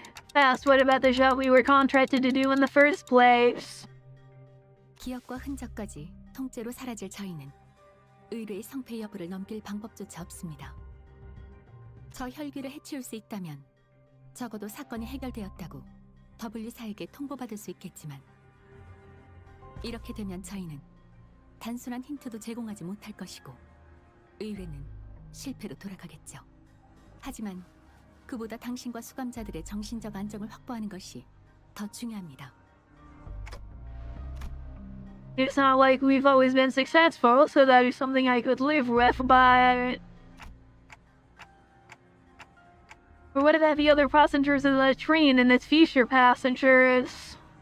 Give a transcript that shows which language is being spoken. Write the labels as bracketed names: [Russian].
[English] Fast, what about the job we were contracted to do in the first place? [Korean] 기억과 흔적까지 통째로 사라질 저희는 의뢰의 성패 여부를 넘길 방법조차 없습니다. 저 혈귀를 해치울 수 있다면 적어도 사건이 해결되었다고 W사에게 통보받을 수 있겠지만 이렇게 되면 저희는 단순한 힌트도 제공하지 못할 것이고 의뢰는 실패로 돌아가겠죠. 하지만 그보다 당신과 수감자들의 정신적 안정을 확보하는 것이 더 중요합니다. [English] It's not like we've always been successful, so that is something I could live with, but... Or what about the other passengers of the train and its future passengers?